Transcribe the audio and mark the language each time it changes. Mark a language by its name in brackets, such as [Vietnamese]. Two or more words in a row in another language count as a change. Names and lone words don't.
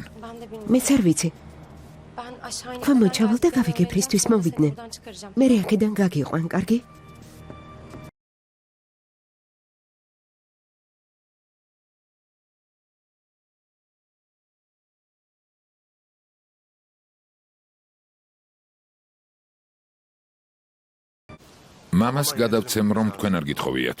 [Turkish] Ben de bilmiyorum. [Georgian] მეც არ ვიცი. [Turkish] Ben aşağı inip [Georgian] ქვემო [Turkish] kadar [Georgian] ჩავალ და [Turkish] gazeteleri [Georgian] გავიგებრისთვის [Turkish] vereceğim. [Georgian] მოვიდნენ. [Turkish] Buradan çıkaracağım. [Georgian] მე აქედან გაგიყვან, კარგი? მამას გადავცემ, რომ თქვენ არ გითხოვიათ.